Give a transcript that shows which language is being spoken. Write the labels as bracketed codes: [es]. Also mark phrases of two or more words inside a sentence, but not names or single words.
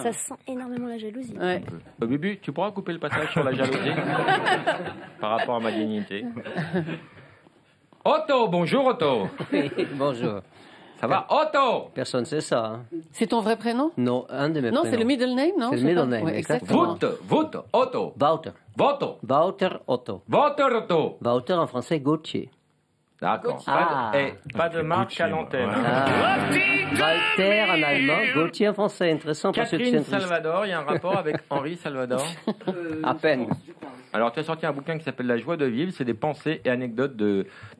[fr] Ça sent énormément la jalousie. Ouais. Bubu, tu pourras couper le passage sur la jalousie par rapport à ma dignité. Otto, bonjour Otto. Bonjour. Ça va, Otto? Personne sait ça. Hein. C'est ton vrai prénom? Non, un de mes Non, prénoms. c'est le [en] middle name, [fr] non? C'est le Je sais middle pas. name, Ouais, exactement. Wout, Otto. Wouter. Voto. Wouter Otto. Wouter Otto. Wouter en français, Gauthier. D'accord. Ah. Pas de marque à l'antenne. Walter en allemand, Gauthier en français. Intéressant parce que Catherine c'est Salvador, il y a un rapport avec Henri Salvador? à peine. Alors, tu as sorti un bouquin qui s'appelle La joie de vivre. C'est des pensées et anecdotes d'Henri